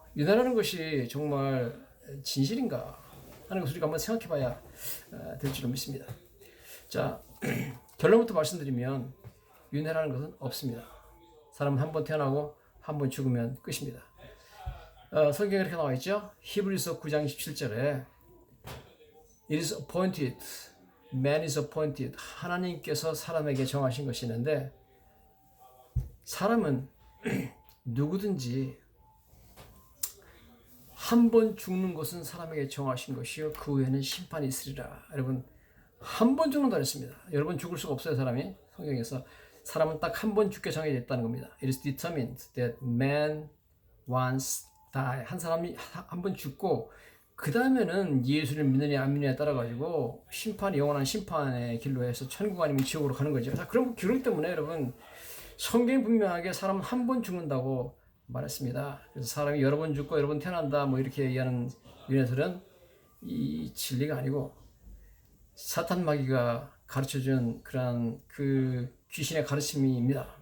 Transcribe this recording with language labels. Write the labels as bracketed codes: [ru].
[ko] 윤회라는 것이 정말 진실인가? 하는 것을 우리가 한번 생각해 봐야 될 줄로 믿습니다. 자, 결론부터 말씀드리면 윤회라는 것은 없습니다. 사람은 한 번 태어나고 한 번 죽으면 끝입니다. 성경에 이렇게 나와 있죠. 히브리서 9장 17절에 [en] It is appointed, man is appointed. [ko] 하나님께서 사람에게 정하신 것이 있는데 사람은 누구든지 한 번 죽는 것은 사람에게 정하신 것이요 그 후에는 심판이 있으리라. 여러분 한 번 죽는다 그랬습니다. 여러 번 죽을 수가 없어요. 사람이 성경에서 사람은 딱 한 번 죽게 정해져 있다는 겁니다. [en] It is determined that man once die. [ko] 한 사람이 한 번 죽고 그 다음에는 예수를 믿느냐 안 믿느냐에 따라 가지고 심판이 영원한 심판의 길로 해서 천국 아니면 지옥으로 가는 거죠. 자, 그럼 그렇기 때문에 여러분 성경이 분명하게 사람은 한 번 죽는다고 말했습니다. 그래서 사람이 여러 번 죽고 여러 번 태어난다 뭐 이렇게 얘기하는 유네설은 이 진리가 아니고 사탄 마귀가 가르쳐준 그런 그 귀신의 가르침입니다.